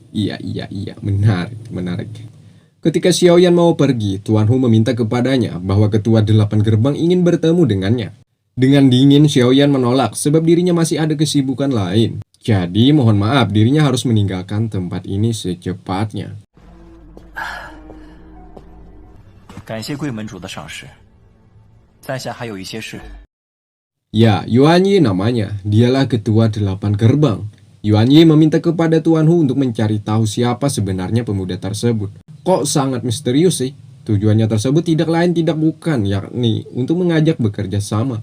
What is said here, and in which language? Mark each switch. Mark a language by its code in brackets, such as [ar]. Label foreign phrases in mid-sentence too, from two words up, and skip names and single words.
[id] Iya, menarik. Ketika Xiaoyan mau pergi, Tuan Hu meminta kepadanya bahwa ketua 8 gerbang ingin bertemu dengannya. Dengan dingin, Xiaoyan menolak sebab dirinya masih ada kesibukan lain. Jadi, mohon maaf, dirinya harus meninggalkan tempat ini secepatnya. [zh] 感谢贵门主的赏识，在下还有一些事。 [id] Ya, Yuan Yi namanya. Dialah ketua 8 gerbang. Yuan Yi meminta kepada Tuan Hu untuk mencari tahu siapa sebenarnya pemuda tersebut. Kok sangat misterius sih? Tujuannya tersebut tidak lain tidak bukan, yakni untuk mengajak bekerja sama.